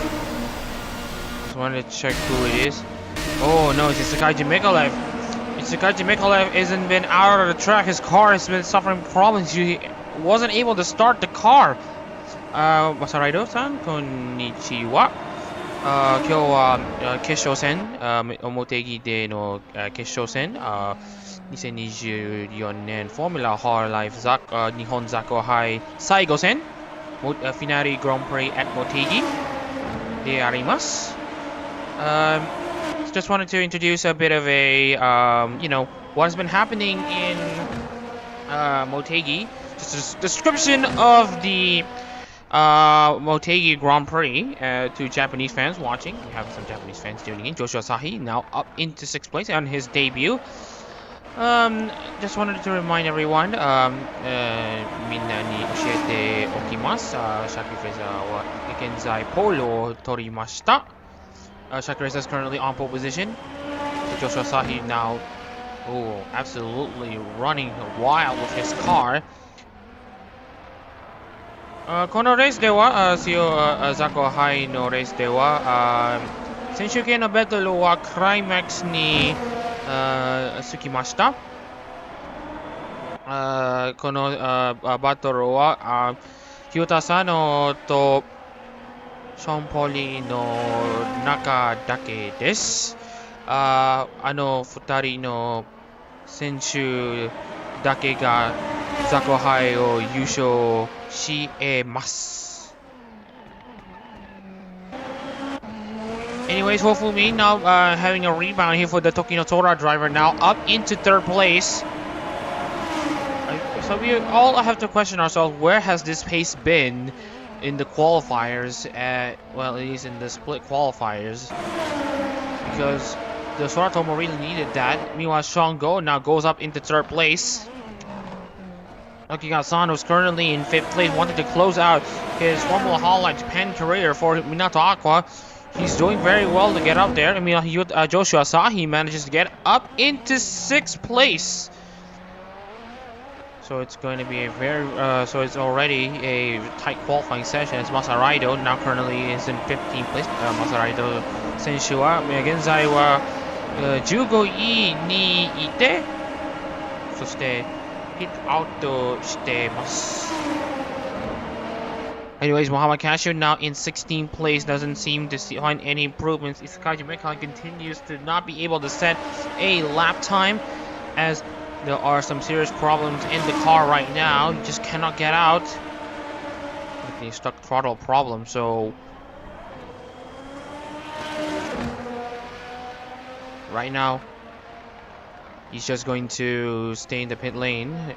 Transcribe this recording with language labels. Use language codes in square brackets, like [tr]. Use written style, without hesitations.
[en] Just wanted to check who it is. Oh no, it's Tsukaichi Mikalev. Tsukaichi Mikalev hasn't been out of the track. His car has been suffering problems. He wasn't able to start the car. [ja] Masaraido-san, konnichiwa. 今日は決勝戦、Motegi での決勝戦、2024年フォーミュラーホロライブ日本ザコ杯最後戦、フィナーレグランプリ [en] at Motegi [ja] であります。 [en] Just wanted to introduce a bit of a, what has been happening in Motegi. Just a description of the Motegi Grand Prix to Japanese fans watching. We have some Japanese fans tuning in. Joshua Asahi now up into 6th place on his debut. Just wanted to remind everyone, [ja] みんなに教えておきます。シャキフェザーは現在ポールを取りました。 [en] Shakireza is currently on pole position. So Joshua Asahi now, absolutely running wild with his car. [ja] このレースでは、ザコ杯のレースでは、選手権のバトルはクライマックスにつきました。このバトルは、ヒュータサノとショーン・ポリの中だけです。 2人の選手だけがザコ杯を優勝し得ます。 [en] Anyways, hopefully now having a rebound here for the Tokyo Tora driver, now up into 3rd place. So we all have to question ourselves, where has this pace been in the qualifiers, at least in the split qualifiers, because the Soratomo really needed that. Meanwhile, Sean Go now goes up into 3rd place. Lucky Asano is currently in 5th place, wanted to close out his Formula Hololive Japan career for Minato Aqua. He's doing very well to get up there. I mean, Joshua Asahi manages to get up into 6th place. So it's going to be a very, so it's already a tight qualifying session. It's Masaraido now currently is in 15th place. [ja] Masaraido 選手は現在は15位にいて、そしてヒットアウトしています。 [en] Anyways, Muhammad Cashew now in 16th place, doesn't seem to find any improvements. Tsukaichi Mikalev continues to not be able to set a lap time, as there are some serious problems in the car right now. He just cannot get out. He's stuck throttle problem, so right now he's just going to stay in the pit lane.